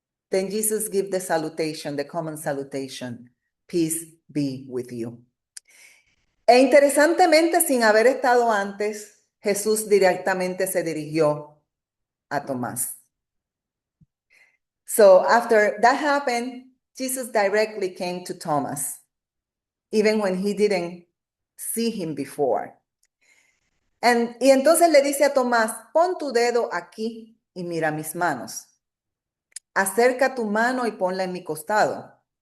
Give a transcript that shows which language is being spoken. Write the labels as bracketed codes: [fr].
[en] Then Jesus gave the salutation, the common salutation, peace be with you. [es] E interesantemente, sin haber estado antes, Jesús directamente se dirigió a Tomás. [en] So after that happened, Jesus directly came to Thomas, even when he didn't see him before. [es] Y entonces le dice a Tomás, pon tu dedo aquí y mira mis manos. Acerca tu mano y ponla en mi costado.